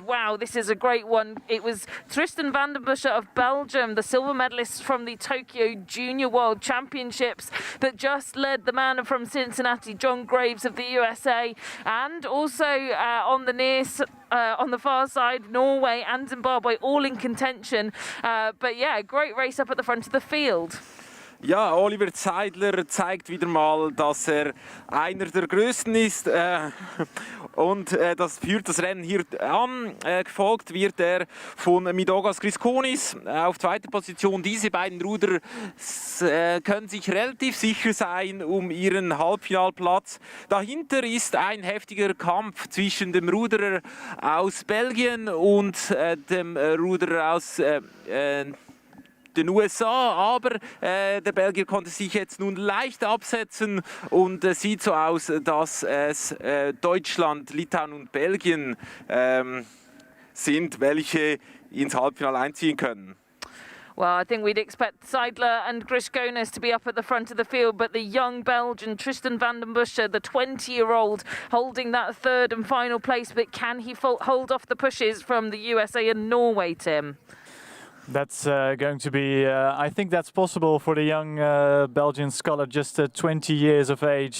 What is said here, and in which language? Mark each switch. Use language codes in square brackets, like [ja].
[en] Wow, this is a great one. It was Tristan van den Busche of Belgium, the silver medalist from the Tokyo Junior World Championships, that just led the man from Cincinnati, John Graves of the USA, and also on the near on the far side, Norway and Zimbabwe all in contention. But yeah, great race up at the front of the field. [de] Ja, Oliver Zeidler zeigt wieder mal, dass einer der Größten ist und das führt das Rennen hier an. Gefolgt wird er von Mindaugas Grigonis auf zweiter Position. Diese beiden Ruderer können sich relativ sicher sein um ihren Halbfinalplatz. Dahinter ist ein heftiger Kampf zwischen dem Ruderer aus Belgien und dem Ruderer aus den USA, aber der Belgier konnte sich jetzt nun leicht absetzen und sieht so aus, dass es Deutschland, Litauen und Belgien sind, welche ins Halbfinale einziehen können. [en] Well, I think we'd expect Zeidler and Grigonis to be up at the front of the field, but the young Belgian Tristan van den Busche, the 20-year-old, holding that third and final place, but can he hold off the pushes from the USA and Norway, Tim? That's going to be, I think that's possible for the young Belgian sculler, just 20 years of age.